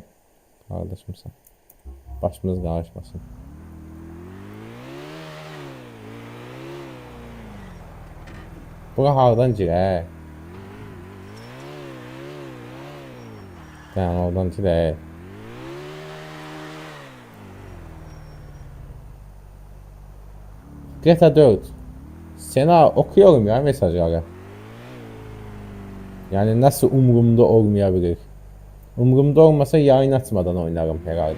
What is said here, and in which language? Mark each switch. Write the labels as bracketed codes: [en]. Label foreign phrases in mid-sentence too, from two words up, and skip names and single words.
[az] Qardaşımsan. Başımız qarışmasın. Bura hardan girək? Yəni, oradan girək. GTA 4. [tr] Sena okuyorum ya mesajları. Yani nasıl umurumda olmayabilir? Umurumda olmasa yayın açmadan oynarım herhalde.